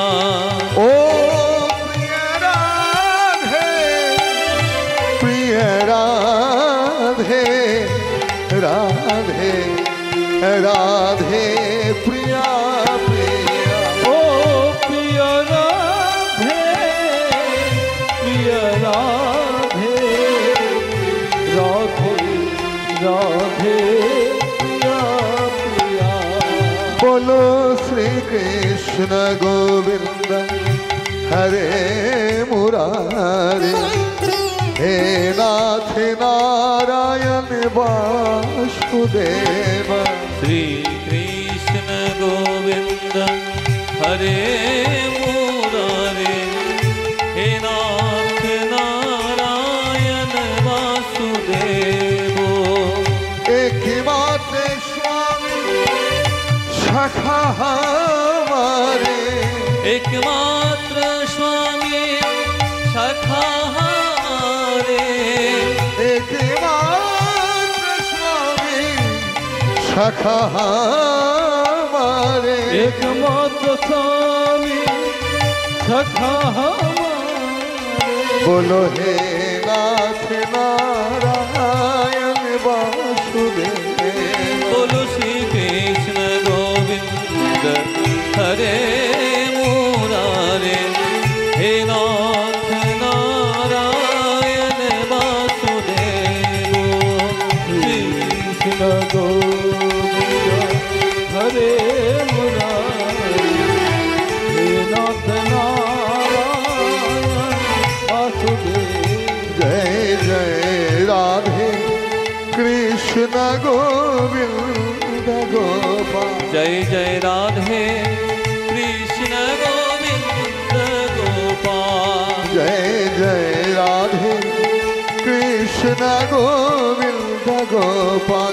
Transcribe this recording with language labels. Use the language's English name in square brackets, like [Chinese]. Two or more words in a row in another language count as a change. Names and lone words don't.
[Hindi] ओ प्रिय राधे प्रिय राधे राधे राधे प्रिया प्रिया ओ प्रिय राधे प्रिय राधे राधे राधे प्रिया प्रिया [Sanskrit] बोलो श्री कृष्ण गोविंद हरे मुरारी हे नाथ नारायण वासुदेव श्री कृष्ण गोविंद हरे मुरारे हे नाथ नारायण वासुदेव [Hindi] एक मात्र स्वामी सखा हमारे एकमात्र स्वामी सखा हमारे एक मात्र स्वामी सखा हमारे एकमात्र स्वामी सखा हमारे [Sanskrit] बोलो हे नाथ नारायण वासुदेव बोलो श्री कृष्ण गोविंद हरे मुरारे हे नाथ नारायण वासुदेव श्री कृष्ण गोविंद हरे मुरारे हे नाथ नारायण वासुदेव [Hindi] जय जय राधे कृष्ण गोविंद गोपाल जय जय राधे कृष्ण गोविंद गोपाल जय जय राधे कृष्ण गोविंद गोपाल